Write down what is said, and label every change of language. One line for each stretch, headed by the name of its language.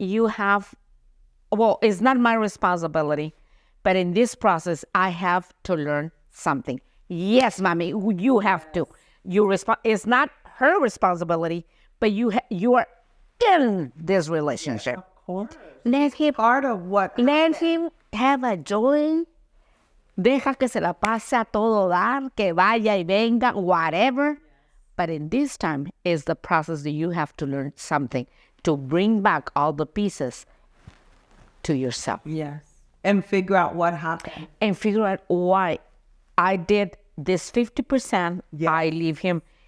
English: You have, well, it's not my responsibility, but in this process, I have to learn something. Yes, mommy, you have to. It's not her responsibility, but you are in this relationship. Of course. Let him Part of what? Let him have a joy.
Spanish: Deja que se la pase a todo dar, que vaya y venga, whatever.
English: But in this time is the process that you have to learn something to bring back all the pieces to yourself. Yes. And figure out what happened. And figure out why I did this 50%. Yeah. I leave him.